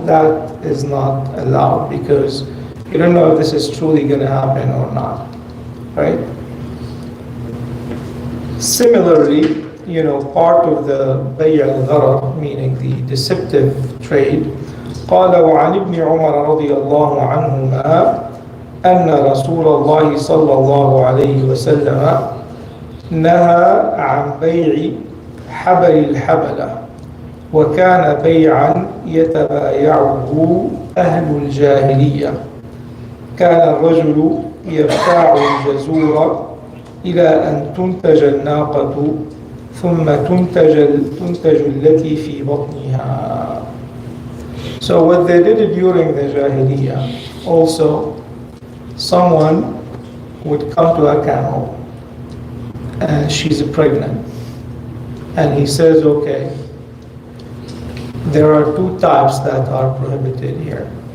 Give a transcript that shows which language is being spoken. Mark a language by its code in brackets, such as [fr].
[en] That is not allowed because you don't know if this is truly going to happen or not, right? Similarly, part of the bay' al-gharar, meaning the deceptive trade. [ar] قال: وعن ابن عمر رضي الله عنهما أن رسول الله صلى الله عليه وسلم نهى عن بيع حبل الحبلة، وكان بيعا يتبايعه أهل الجاهلية. كان الرجل يبتاع الجزور إلى أن تنتج الناقة ثم تنتج التي في بطنها. [en] So what they did during the Jahiliyyah, also someone would come to a camel and she's pregnant. And he says, okay, there are two types that are prohibited here.